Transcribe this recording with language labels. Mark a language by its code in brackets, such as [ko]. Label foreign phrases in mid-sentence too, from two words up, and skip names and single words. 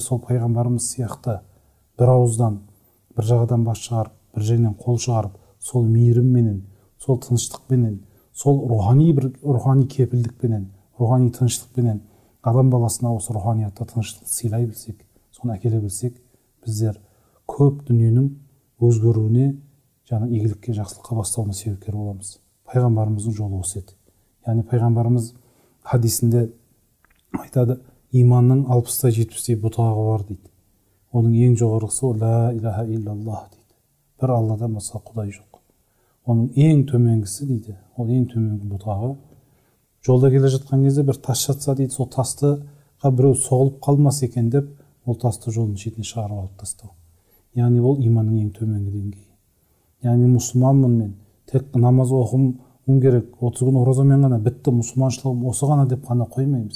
[kk] сол пайғамбарымыз сияқты бір ауыздан, бір жағадан бас шығарып, бір жерден қол шығарып, сол мейірімменен, сол тыныштықпенен, сол рухани кепілдікпенен, рухани тыныштықпенен адам баласына осы руханиятта тыныштық сыйлай білсек, соны әкеле білсек, біздер көп дүниенің өзгеруіне, жаңа игілікке, жақсылыққа бастауына себепкер боламыз. Пайғамбарымыздың жолы осы еді. Яғни пайғамбарымыз хадисінде айтады, иманның 60-та 70-тей бұтағы бар дейді. Оның ең жоғарғысы [ar] لا إله إلا الله [kk] дейді. Бір Алладан басқа құдай жоқ. Оның ең төменгісі дейді, ол ең төменгі бұтағы. Жолда келе жатқан кезде бір тас жатса дейді, сол тастыға біреу соғылып қалмас екен деп, ол тасты жолдың шетіне шығарып алып тастау. Яғни ол иманның ең төменгі деңгейі. Яғни мұсылманмын мен, тек намаз оқуым керек, 30 күн оразамен ғана бітті, мұсылманшылығым осы ғана деп қана қоймаймыз.